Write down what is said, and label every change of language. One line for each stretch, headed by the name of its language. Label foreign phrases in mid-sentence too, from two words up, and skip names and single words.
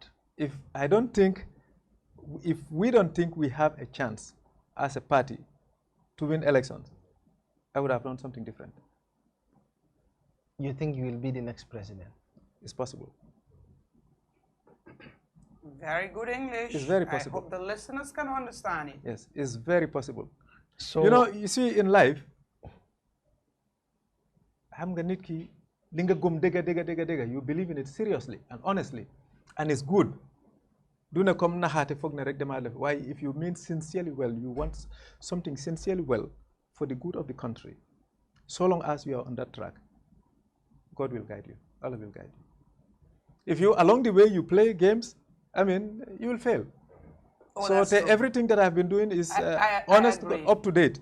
English: If we don't think we have a chance as a party to win elections, I would have done something different. You think you will be the next president? It's possible. Very good English. It's very possible. I hope the listeners can understand it. Yes, it's very possible. So you see in life,
Wolof: xam nga nit ki li nga gëm dëgga
English: you believe in it seriously and honestly and it's good Do not come
Wolof: nahate fogne rek dema def.
English: Why, if you mean sincerely well, you want something sincerely well for the good of the country, so long as you are on that track, God will guide you. Allah will guide you. If you, along the way, you play games, I mean, you will fail. Oh, so everything that I've been doing is honest, up to date.